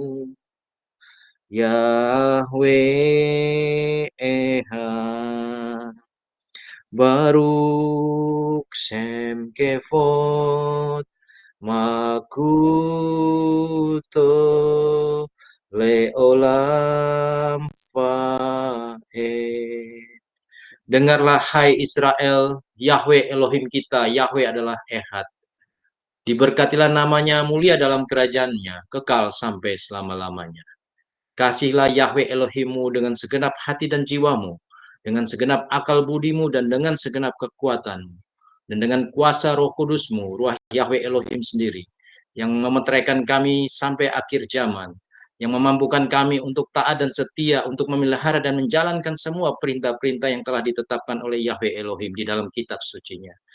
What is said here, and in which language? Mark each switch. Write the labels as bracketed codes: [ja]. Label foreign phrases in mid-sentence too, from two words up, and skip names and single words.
[he] יהוה אחד, ברוך שם כבוד מלכותו לעולם ועד. [id] Dengarlah hai Israel, Yahweh Elohim kita, Yahweh adalah Echad. Diberkatilah namanya, mulia dalam kerajaannya, kekal sampai selama-lamanya. Kasihlah Yahweh Elohimmu dengan segenap hati dan jiwamu, dengan segenap akal budimu dan dengan segenap kekuatanmu, dan dengan kuasa Roh Kudusmu, Ruah Yahweh Elohim sendiri, yang memeteraikan kami sampai akhir zaman, yang memampukan kami untuk taat dan setia, untuk memelihara dan menjalankan semua perintah-perintah yang telah ditetapkan oleh Yahweh Elohim di dalam kitab sucinya.